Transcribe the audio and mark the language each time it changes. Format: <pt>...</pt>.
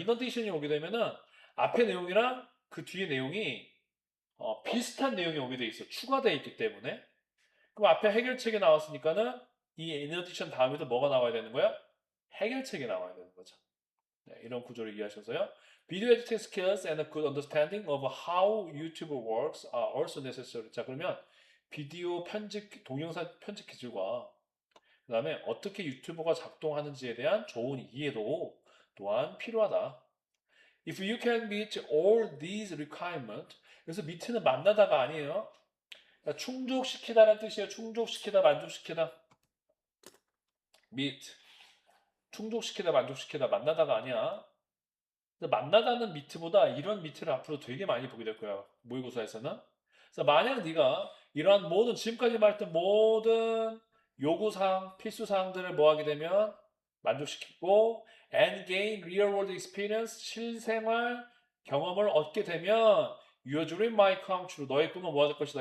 <ko>in addition이 오게 되면은 앞에 내용이랑 그 뒤에 내용이 비슷한 내용이 오게 돼 있어. 추가되어 있기 때문에. 그럼 앞에 해결책이 나왔으니까는 이 in addition 다음에도 뭐가 나와야 되는 거야? 해결책이 나와야 되는 거죠. 네, 이런 구조를 이해하셔서요.</ko> <en>Video editing skills and a good understanding of how YouTube works are also necessary.</en> <ko>자, 그러면 비디오 편집, 동영상 편집 기술과 그 다음에 어떻게 유튜버가 작동하는지에 대한 좋은 이해도 또한 필요하다.</ko> <en>If you can meet all these requirements,</en> <ko>그래서 meet는 만나다가 아니에요. 그러니까 충족시키다라는 뜻이에요. 충족시키다, 만족시키다.</ko> <en>meet.</en> <ko>충족시키다, 만족시키다, 만나다가 아니야. 만나다는 미트보다 이런 미트를 앞으로 되게 많이 보게 될 거야. 모의고사에서는. 그래서 만약 네가 이러한 모든 지금까지 말했던 모든 요구사항, 필수사항들을 뭐 하게 되면 만족시키고</ko> <en>and gain real world experience,</en> <ko>실생활 경험을 얻게 되면</ko> <en>your dream might come true.</en> <ko>너의 꿈은 뭐 될 것이다.</ko>